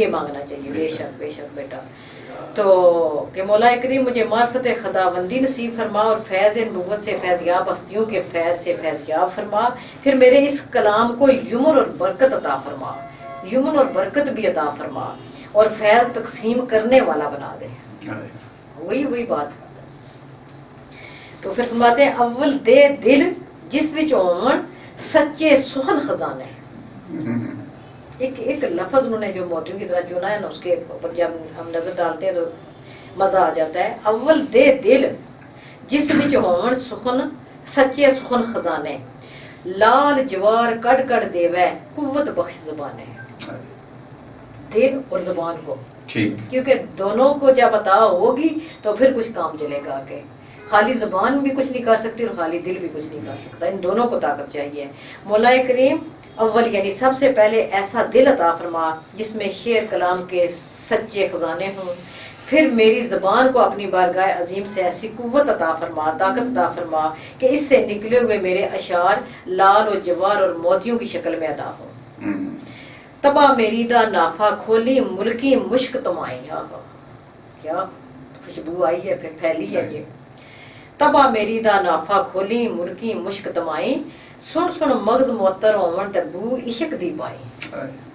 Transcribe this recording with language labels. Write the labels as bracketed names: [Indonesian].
[Urdu] یہ مانگنا چاہیے بے شک، بے شک بیٹا. تو کہ مولا کریم مجھے معرفت خداوندی نصیب فرما، اور فیض نبوت سے فیضیاب ہستیوں کے فیض سے فیضیاب فرما. پھر میرے اس کلام کو یمن اور برکت عطا فرما، یمن اور برکت بھی عطا فرما، اور فیض تقسیم کرنے والا بنا دے. وہی بات. تو پھر فرماتے ہیں [Punjabi] اول دے دل جس وچ ہون سچے سخن خزانے. [Urdu] ایک لفظ انہوں نے جو موتیوں کی طرح چنا ہے نا، اس کے اوپر جب ہم نظر ڈالتے ہیں تو مزہ آ جاتا ہے. [Punjabi] اول دے دل جس وچ ہون سخن سچے سخن خزانے، لال جوار کڑ کڑ دیوے قوت بخش زبانے. [Urdu] دل اور زبان کو، کیونکہ دونوں کو جب عطا ہوگی تو پھر کچھ کام چلے گا. کہ خالی زبان بھی کچھ نہیں کر سکتی اور خالی دل بھی کچھ نہیں کر سکتا، ان دونوں کو طاقت چاہیے. مولا کریم اول یعنی سب سے پہلے ایسا دل عطا فرما جس میں شعر کلام کے سچے خزانے ہوں. پھر میری زبان کو اپنی بارگاہ عظیم سے ایسی قوت عطا فرما، طاقت عطا فرما کہ اس سے نکلے ہوئے میرے اشعار لال و جوار اور موتیوں کی شکل میں ادا ہوں. [Punjabi] تبا میری دا نافا کھولی ملکی مشک تمائی. [Urdu] کیا خوشبو آئی ہے، پھر پھیلی ہے. [Punjabi] یہ تبا میری دا نافا کھولی ملکی مشک تمائی، سن سن مغز معطر ہون تے بو عشق دی پائی.